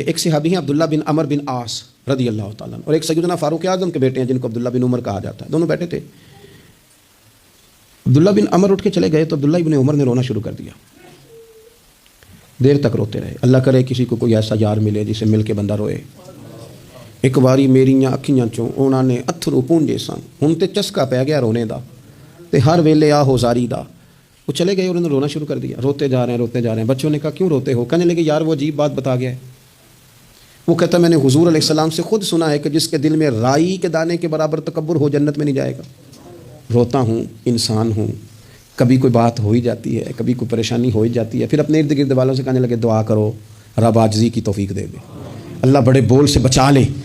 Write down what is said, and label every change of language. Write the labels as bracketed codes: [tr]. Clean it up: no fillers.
[ur] ایک صحابی ہیں عبداللہ بن عمر بن عاص رضی اللہ تعالیٰ عنہ، اور ایک سیدنا فاروق اعظم کے بیٹے ہیں جن کو عبداللہ بن عمر کہا جاتا ہے. دونوں بیٹھے تھے. عبداللہ بن عمر اٹھ کے چلے گئے تو عبداللہ بن عمر نے رونا شروع کر دیا. دیر تک روتے رہے. اللہ کرے کسی کو کوئی ایسا یار ملے جسے مل کے بندہ روئے. [pa] ایک باری میریاں اکھیاں چوں انہوں نے اتھرو پونجے سن، ہن تے چسکا پی گیا رونے دا تے ہر ویلے آہو زاری دا. [ur] وہ چلے گئے اور انہوں نے رونا شروع کر دیا. روتے جا رہے ہیں. بچوں نے کہا کیوں روتے ہو؟ کہنے لگے یار وہ عجیب بات بتا گیا ہے. وہ کہتا میں نے حضور علیہ السلام سے خود سنا ہے کہ جس کے دل میں رائی کے دانے کے برابر تکبر ہو جنت میں نہیں جائے گا. روتا ہوں، انسان ہوں، کبھی کوئی بات ہو ہی جاتی ہے، کبھی کوئی پریشانی ہو ہی جاتی ہے. پھر اپنے ارد گرد والوں سے کہنے لگے دعا کرو رب عاجزی کی توفیق دے دے، اللہ بڑے بول سے بچا لے.